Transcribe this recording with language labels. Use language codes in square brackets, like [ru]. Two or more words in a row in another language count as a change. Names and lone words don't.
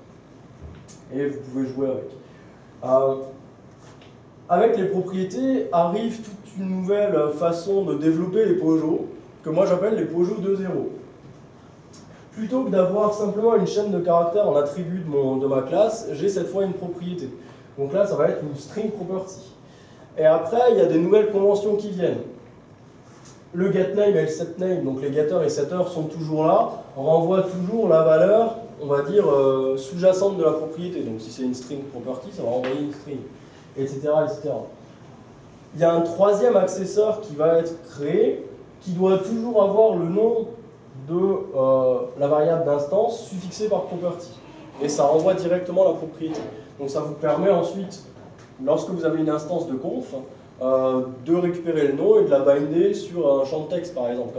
[fr] Et vous pouvez jouer avec. Avec les propriétés arrive toute une nouvelle façon de développer les Peugeot, que moi j'appelle les Peugeot 2.0. Plutôt que d'avoir simplement une chaîne de caractères en attribut de ma classe, j'ai cette fois une propriété. Donc là, ça va être une [en] string property. [fr] Et après, il y a des nouvelles conventions qui viennent. Le getName et le setName, donc les getters et setters sont toujours là, renvoient toujours la valeur, on va dire, sous-jacente de la propriété. Donc si c'est une [en] string property, [fr] ça va renvoyer une string, etc., etc. Il y a un troisième accesseur qui va être créé, qui doit toujours avoir le nom de la variable d'instance suffixée par property. Et ça renvoie directement la propriété. Donc ça vous permet ensuite, lorsque vous avez une instance de conf, de récupérer le nom et de la binder sur un champ de texte par exemple.